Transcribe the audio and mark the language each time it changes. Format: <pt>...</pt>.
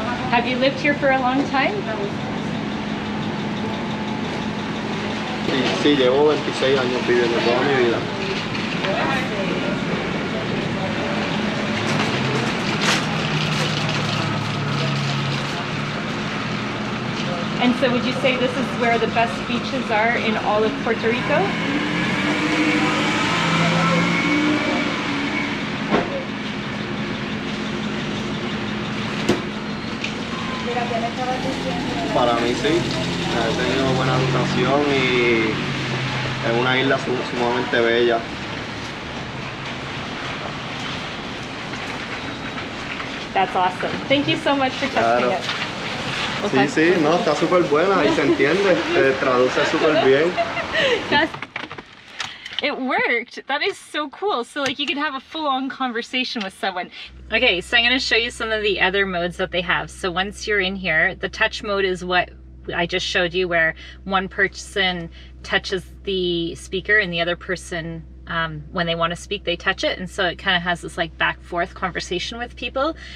<en>Have you lived here for a long time?</en> <es>Sí, llevo 26 años viviendo toda mi vida.</es> <en>And so would you say this is where the best beaches are in all of Puerto Rico?</en> <es>Para mí sí, he tenido buena educación y es una isla sumamente bella.</es> <en>That's awesome. Thank you so much for testing</en> <es>Claro.</es> <en>it.</en> <es>Sí, sí, no, está súper buena y se entiende, traduce súper bien.</es> <en>It worked. That is so cool. So like you can have a full-on conversation with someone. Okay, so I'm going to show you some of the other modes that they have. So once you're in here, the touch mode is what I just showed you, where one person touches the speaker and the other person, when they want to speak, they touch it. And so it kind of has this like back forth conversation with people.</en>